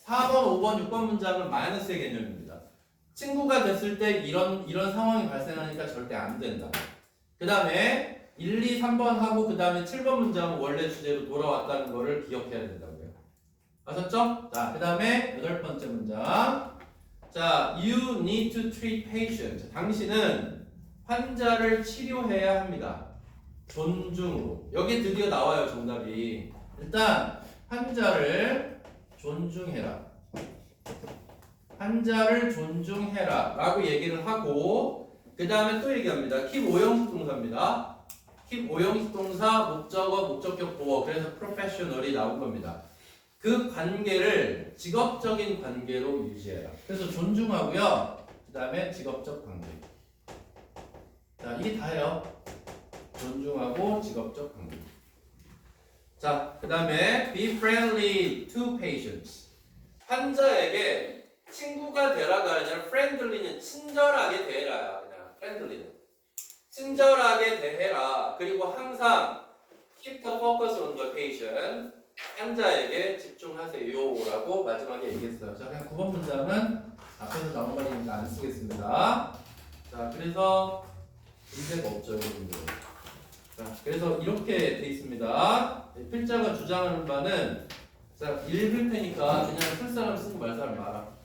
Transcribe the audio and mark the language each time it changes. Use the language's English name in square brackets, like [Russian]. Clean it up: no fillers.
[Korean] 4번, 5번, 6번 문장은 마이너스의 개념입니다. 친구가 됐을 때 이런 상황이 발생하니까 절대 안 된다. 그 다음에 1, 2, 3번 하고 그 다음에 7번 문장은 원래 주제로 돌아왔다는 거를 기억해야 된다고요. 아셨죠? 자, 그 다음에 8번째 문장. 자, [English] you need to treat patient. [Korean] 당신은 환자를 치료해야 합니다. 존중으로. 여기 드디어 나와요, 정답이. 일단 환자를 존중해라. 환자를 존중해라 라고 얘기를 하고 그 다음에 또 얘기합니다. keep 오형식 동사입니다. keep 오형식 동사, 목적어, 목적격 보어. 그래서 professional이 나온 겁니다. 그 관계를 직업적인 관계로 유지해라. 그래서 존중하고요. 그 다음에 직업적 관계. 자, 이게 다예요. 존중하고 직업적 관계. 자, 그 다음에 [English] be friendly to patients. [Korean] 환자에게 친구가 되라가 아니라 friendly는 친절하게 대해라. 그냥 friendly는 친절하게 대해라. 그리고 항상 [English] keep the focus on the patient. [Korean] 환자에게 집중하세요 라고 마지막에 얘기했어요. 자, 그냥 9번 문장은 앞에서 나온 말이니까 안 쓰겠습니다. 자, 그래서 문제가 없죠, 여러분들. 자, 그래서 이렇게 돼 있습니다. 필자가 주장하는 바는 자, 읽을 테니까 그냥 쓸 사람 쓰고 말 사람 말아.